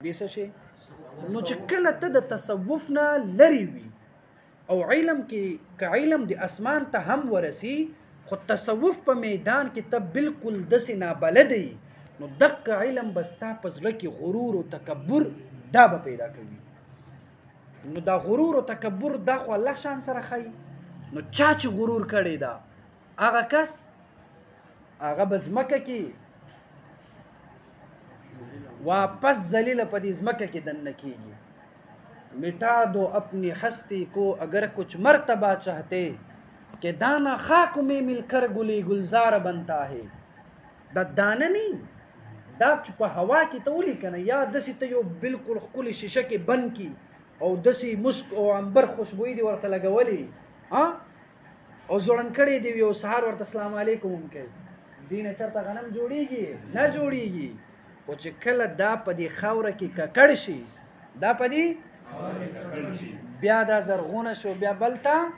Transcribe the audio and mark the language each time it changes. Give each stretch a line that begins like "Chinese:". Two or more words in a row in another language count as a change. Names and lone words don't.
Pashto: دې څه شي نو چې کله ته د تصوف نه لرې وي او علم کې که علم د اسمان ته هم ورسي خو تصوف په میدان کې ته بالکل داسې نابلده یي نو دغه علم به ستا په زړه کې غرور او تکبر دا به پیدا کوي نو دا غرور او تکبر دا خو الله شان سره ښایي نو چا چې غرور کړی دا هغه کس هغه به ځمکه کې واپس ذلیل په دې ځمکه کې دننه کېږي
Urdu: مٹا دو اپنی ہستی کو اگر کچھ مرتبہ چاہتے کہ دانہ خاک میں مل کر گلی گلزار بنتا ہے
Pashto: دا دانه نه دا چې په هوا کې ته ولیکنه یا داسې ته یو بالکل ښکلې شیشه کې بند کي او داسې مسک او عنبر خوشبویي دې ورته لګولې او ځوړن کړی دی یو سهار ورته
Arabic: السلام علیکم
Pashto: هم کوي دې نه چېرته غنم جوړیږي نه جوړیږي خو چې کله دا په دې خاوره کې ککړ شي دا په دې بیا دا زرغونه شو بیا بلته